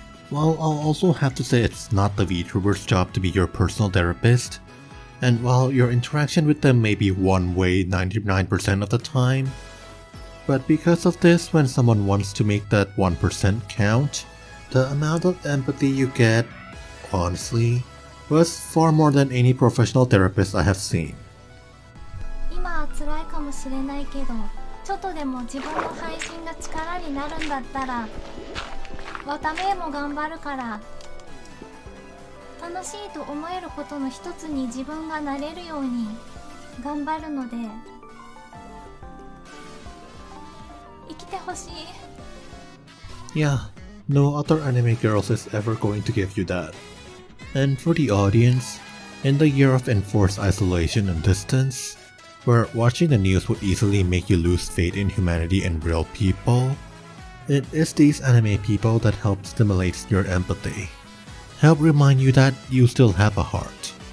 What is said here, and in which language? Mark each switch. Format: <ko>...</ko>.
<en>While I'll also have to say it's not the VTuber's job to be your personal therapist, and while your interaction with them may be one way 99% of the time, but because of this, when someone wants to make that 1% count, the amount of empathy you get, honestly, was far more than any professional therapist I have seen.</en> <ja>今は辛いかもしれないけど、ちょっとでも自分の配信が力になるんだったら、わためも頑張るから、楽しいと思えることの一つに自分がなれるように頑張るので、生きてほしい。</ja> <en>Yeah, no other anime girls is ever going to give you that. And for the audience, in the year of enforced isolation and distance, where watching the news would easily make you lose faith in humanity and real people, it is these anime people that help stimulate your empathy, help remind you that you still have a heart.</en>